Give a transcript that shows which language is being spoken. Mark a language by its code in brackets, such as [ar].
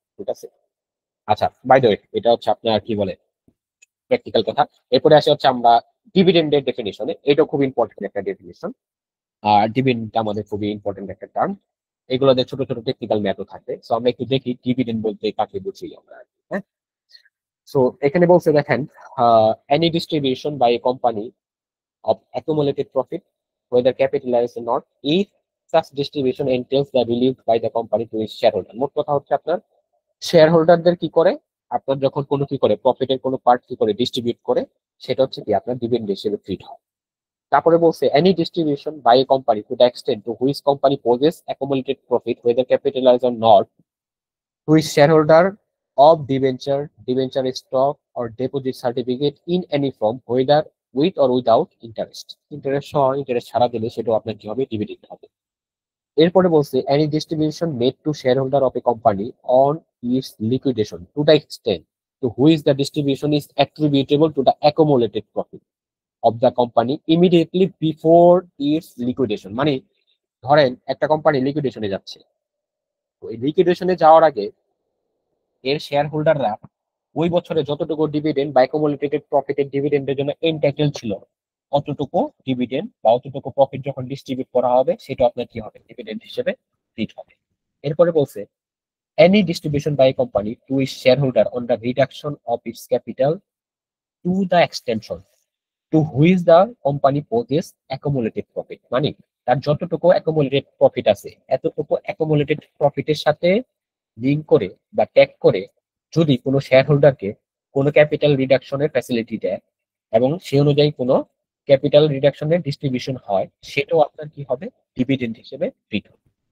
[bn] ঠিক আছে, আচ্ছা বাই দ্য ওয়ে এটা হচ্ছে আপনার কি বলে প্র্যাকটিক্যাল কথা। এরপরে আসে হচ্ছে আমরা ডিভিডেন্ডের ডেফিনিশনে, এটা খুব ইম্পর্টেন্ট একটা ডেফিনিশন। আর ডিভিডেন্ড আমাদের খুবই ইম্পর্টেন্ট একটা টার্ম, এগুলোতে ছোট ছোট টেকনিক্যাল ম্যাথও থাকে। সো আমরা একটু দেখি ডিভিডেন্ড বলতে কাকে বুঝি আমরা। হ্যাঁ, সো এখানে বলছে দেখেন, [en] Any distribution by a company of accumulated profit, whether capitalized or not, if such distribution entails the relief by the company to its shareholder। [bn] মোট কথা হচ্ছে আপনার শেয়ার হোল্ডারদের কি করে, আপনার যখন কোনো কি করে প্রফিটের কোনো পার্ট কি করে ডিস্ট্রিবিউট করে, সেটা হচ্ছে কি আপনার ডিভিডেন্ড হিসেবে ট্রিট হয়। তারপরে বলছে [en] Any distribution by a company to the extent to which company possess accumulated profit whether capitalized or not to its shareholder of debenture, debenture stock or deposit certificate in any form, whether with or without interest। [bn] Interest সহ interest ছাড়া দিলে সেটাও আপনার কি হবে, dividend হবে। এরপরে বলছে [en] any distribution made to shareholder of a company on its liquidation to the extent to which the distribution is attributable to the accumulated profit of the company immediately before its liquidation। [bn] মানে ধরেন একটা company লিকুইডেশনে যাচ্ছে, তো এই লিকুইডেশনে যাওয়ার আগে এর share হোল্ডাররা ওই বছরে যতটুকু ডিভিডেন্ড বা অ্যাকুমুলেটেড প্রফিটের ডিভিডেন্ডের জন্য এন্টাইটেল ছিল, অতটুকু ডিভিডেন্ড বা অতটুকু প্রফিট যখন ডিস্ট্রিবিউট করা হবে সেটা আপনার কি হবে, ডিভিডেন্ড হিসেবে ট্রিট হবে। এরপরে বলছে [en] any distribution by a company to its shareholder on the reduction of its capital to the extension to which the company possesses accumulated profit। [bn] মানে তার যতটুকু অ্যাকুমুলেটেড প্রফিট আছে এতটুকু অ্যাকুমুলেটেড প্রফিটের সাথে লিঙ্ক করে বা ট্যাগ করে যদি কোনো শেয়ার হোল্ডারকে কোনো ক্যাপিটাল রিডাকশনের ফ্যাসিলিটি দেয় এবং সে অনুযায়ী কোনো ক্যাপিটাল রিডাকশনের ডিস্ট্রিবিউশন হয়, সেটাও আপনার কি হবে, ডিভিডেন্ড হিসেবে ট্রিট হবে।